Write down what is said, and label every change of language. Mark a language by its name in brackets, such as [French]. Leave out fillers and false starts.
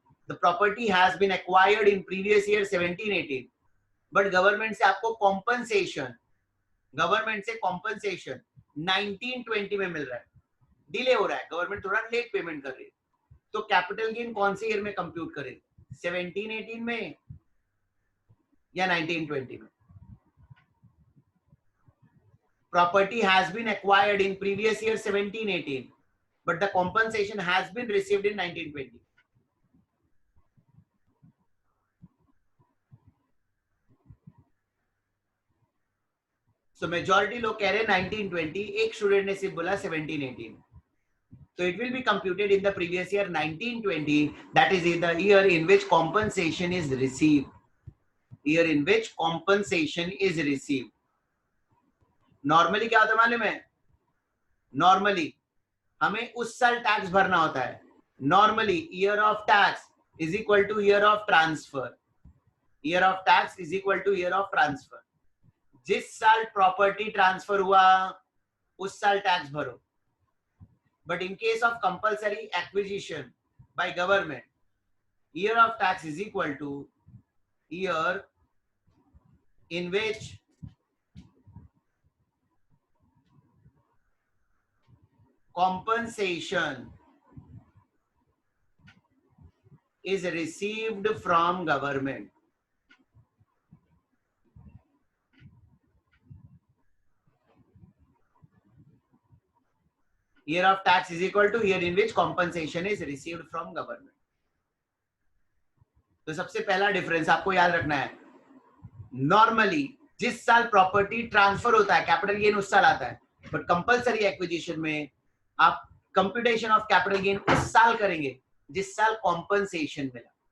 [English] the property has been acquired in previous year 17-18, but government [Hindi] से आपको [English] compensation 19-20 [Hindi] में मिल रहा है. डिले हो रहा है, गवर्नमेंट थोड़ा लेट पेमेंट कर रही है. तो कैपिटल गेन कौन से ईयर में कंप्यूट करें, 17-18 में या 19-20 में? [English] Property has been acquired in previous year 17-18, but the compensation has been received in 19-20. [Hindi] So majority लोग कह रहे हैं 19-20, एक स्टूडेंट ने सिर्फ बोला 17-18. [English] So it will be computed in the previous year 19-20, that is the year in which compensation is received. Year in which compensation is received. [Hindi] Normally क्या होता है मालूम है? Normally हमें उस साल टैक्स भरना होता है. [English] Normally year of tax is equal to year of transfer. Year of tax is equal to year of transfer. [Hindi] जिस साल प्रॉपर्टी ट्रांसफर हुआ उस साल टैक्स भरो. [English] But in case of compulsory acquisition by government, year of tax is equal to year in which compensation is received from government. Year of tax is equal to year in which compensation is received from government. [Hindi] तो सबसे पहला difference आपको याद रखना है, normally जिस साल property transfer होता है कैपिटल गेन उस साल आता है, बट कंपलसरी एक्विजिशन में आप कंप्यूटेशन ऑफ कैपिटल गेन उस साल करेंगे जिस साल कॉम्पनसेशन मिला.